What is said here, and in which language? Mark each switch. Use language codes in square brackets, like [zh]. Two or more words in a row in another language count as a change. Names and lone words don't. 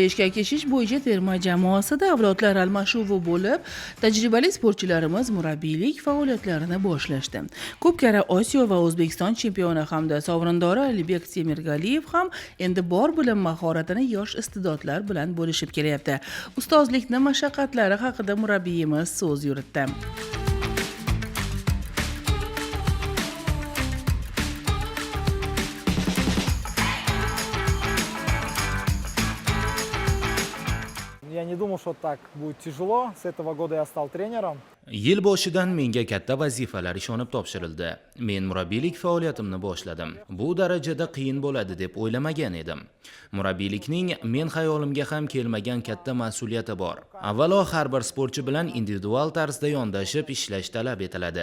[uz] eshkak eshish bo'yicha terma jamoasida avlodlar almashuvi bo'lib, tajribali sportchilarimiz murabbiylik faoliyatlarini boshlashdi. Ko'p karra Osiyo va O'zbekiston chempioni hamda sovrindori Alibek Temirgaliyev ham endi bor bilim mahoratini yosh iste'dodlar bilan bo'lishib kelyapti. Ustozlikning mashaqqatlari haqida murabbiyimiz so'z yuritdi. [ru] Я не думал, что так будет тяжело. С этого года я стал тренером. [uz] Yil boshidan menga katta vazifalar ishonib topshirildi. Men murabbiylik faoliyatimni boshladim. Bu darajada qiyin bo'ladi deb o'ylamagan edim. Murabbiylikning men xayolimga ham kelmagan katta mas'uliyati bor. Avvalo har bir sportchi bilan individual tarzda yondashib ishlash talab etiladi.